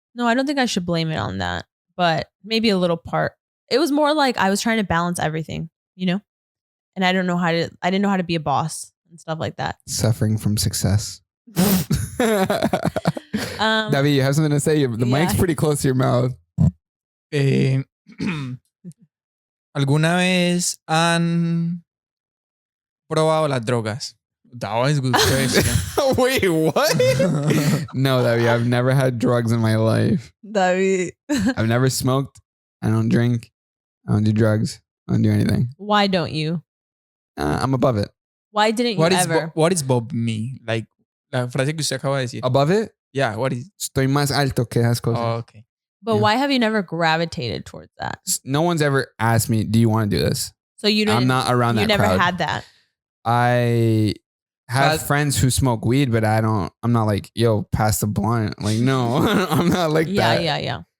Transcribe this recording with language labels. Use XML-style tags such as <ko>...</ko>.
<en>No, I don't think I should blame it on that, but maybe a little part. It was more like I was trying to balance everything, you know? And I didn't know how to be a boss and stuff like that. Suffering from success. David, you have something to say? The mic's pretty close to your mouth.</en> <es>¿Alguna vez han probado las drogas?</es> <en>That was a good question. Wait, what? No, David, I've never had drugs in my life. David. I've never smoked. I don't drink. I don't do drugs. I don't do anything. Why don't you? I'm above it. Why didn't you ever? What is Bob me?</en> <es>Like, la frase que usted acaba de decir.</es> <en>Above it? Yeah, what is?</en> <es>Estoy más alto que esas cosas.</es> <en>Oh, okay. But why have you never gravitated towards that? No one's ever asked me, do you want to do this? So you didn't. I'm not around that You never crowd. had that. I have friends who smoke weed, but I'm not like, yo, pass the blunt. Like, no, I'm not like that. Yeah.</en>